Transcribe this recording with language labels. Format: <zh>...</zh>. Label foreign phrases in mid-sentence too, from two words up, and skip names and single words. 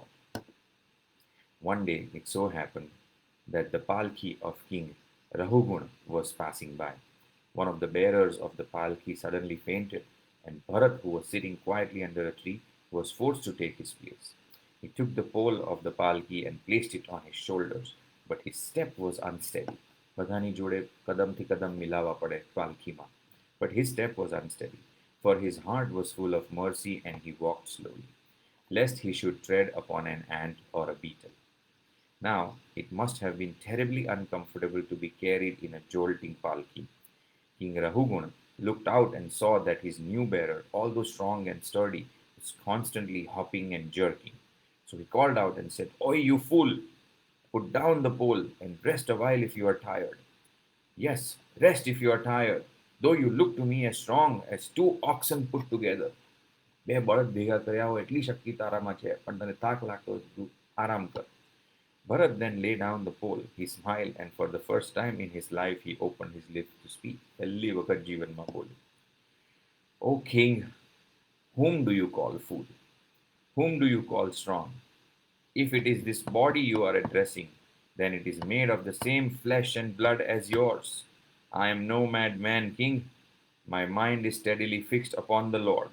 <en>One day it so happened that the palki of King Rahuguna was passing by. One of the bearers of the palki suddenly fainted, and Bharat, who was sitting quietly under a tree, was forced to take his place. He took the pole of the palki and placed it on his shoulders, but his step was unsteady.</en> <gu>બધાની જોડે કદમથી કદમ મિલાવવા પડે પાલખીમાં.</gu> <en>But his step was unsteady, for his heart was full of mercy and he walked slowly, lest he should tread upon an ant or a beetle. Now, it must have been terribly uncomfortable to be carried in a jolting palki. King Rahuguna looked out and saw that his new bearer, although strong and sturdy, was constantly hopping and jerking. So he called out and said, "Oi, you fool! Put down the pole and rest a while if you are tired." "Yes, rest if you are tired, though you look to me as strong as two oxen put together."</en> <gu>બે બળદ ભેગા કર્યા હોય એટલી શક્તિ તારામાં છે, પણ તને થાક લાગતો હોય તો તું આરામ કર.</gu> <en>Bharat then lay down the pole. He smiled, and for the first time in his life he opened his lips to speak.</en> <gu>પહેલી વખત જીવનમાં બોલ્યો.</gu> <en>"O king, whom do you call fool? Whom do you call strong? If it is this body you are addressing, then it is made of the same flesh and blood as yours. I am no madman, king. My mind is steadily fixed upon the Lord.</en>